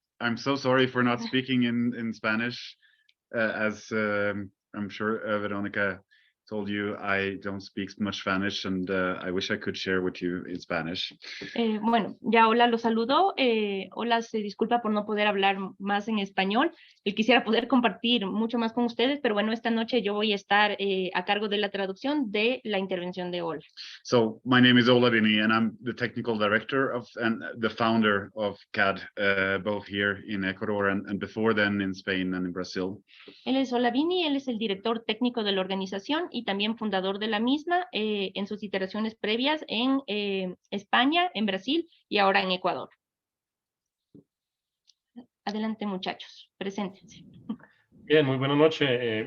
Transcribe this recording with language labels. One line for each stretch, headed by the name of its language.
English: I'm so sorry for not speaking in Spanish. As I'm sure Veronica told you, I don't speak much Spanish, and I wish I could share with you in Spanish.
Spanish: Bueno, ya Ola lo saludó. Ola se disculpa por no poder hablar más en español. Él quisiera poder compartir mucho más con ustedes, pero bueno, esta noche yo voy a estar a cargo de la traducción de la intervención de Ola.
English: So my name is Ola Vini, and I'm the technical director of and the founder of CAD, both here in Ecuador and before then in Spain and in Brazil.
Spanish: Él es Ola Vini, él es el director técnico de la organización y también fundador de la misma en sus iteraciones previas en España, en Brasil y ahora en Ecuador. Adelante, muchachos, preséntense. Bien, muy buenas noches.